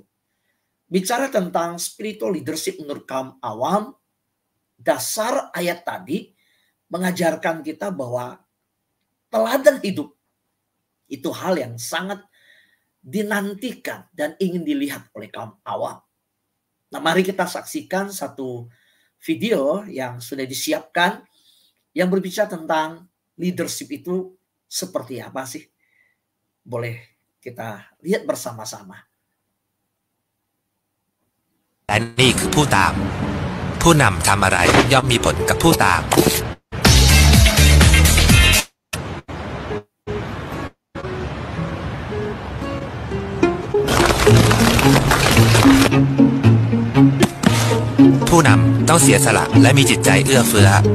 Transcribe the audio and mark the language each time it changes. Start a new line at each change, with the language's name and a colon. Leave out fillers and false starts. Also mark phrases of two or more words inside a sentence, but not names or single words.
Indonesian: Bicara tentang
English: spiritual leadership
Indonesian: menurut kaum awam, dasar ayat tadi mengajarkan kita bahwa teladan hidup itu hal yang sangat dinantikan dan ingin dilihat oleh kaum awam. Nah, mari kita saksikan satu video yang sudah disiapkan yang berbicara tentang leadership itu seperti apa sih? Boleh kita lihat bersama-sama.
Thai: และนี่คือผู้ตามผู้นำทำอะไรย่อมมีผลกับผู้ตามผู้นำต้องเสียสละและมีจิตใจเอื้อเฟื้อ